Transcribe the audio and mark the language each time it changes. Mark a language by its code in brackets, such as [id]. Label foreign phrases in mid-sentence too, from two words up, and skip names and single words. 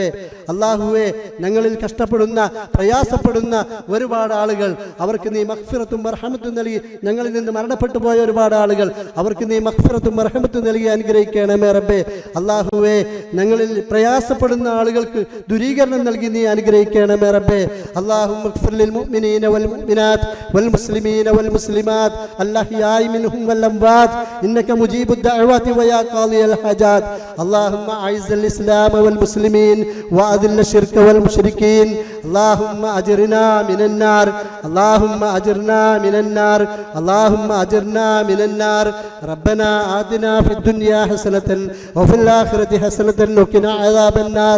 [ml] അള്ളാഹുവേ, ഞങ്ങളിൽ കഷ്ടപ്പെടുന്ന പ്രയാസപ്പെടുന്ന ഒരുപാട് ആളുകൾ, അവർക്ക് നീ മഗ്ഫിറത്തും മർഹമത്തും നൽകി, ഞങ്ങളിൽ നിന്ന് മരണപ്പെട്ടു പോയ ഒരുപാട് ആളുകൾ, അവർക്ക് നീ മഗ്ഫിറത്തും മർഹമത്തും നൽകി അനുഗ്രഹിക്കണമേ റബ്ബേ. അള്ളാഹുവേ, ഞങ്ങളിൽ പ്രയാസപ്പെടുന്ന ആളുകൾക്ക് ദുരീകരണം നൽകി നീ അനുഗ്രഹിക്കണമേ റബ്ബേ. [ar] اللهم اغفر للمؤمنين والمؤمنات والمسلمين والمسلمات الأحياء منهم والأموات إنك مجيب الدعوات ويا قاضي الحاجات. اللهم أعز الإسلام والمسلمين وأذل الشرك والمشركين. اللهم أجرنا من النار، اللهم أجرنا من النار، اللهم أجرنا من النار. ربنا آتنا في الدنيا حسنة وفي الآخرة حسنة وقنا عذاب النار.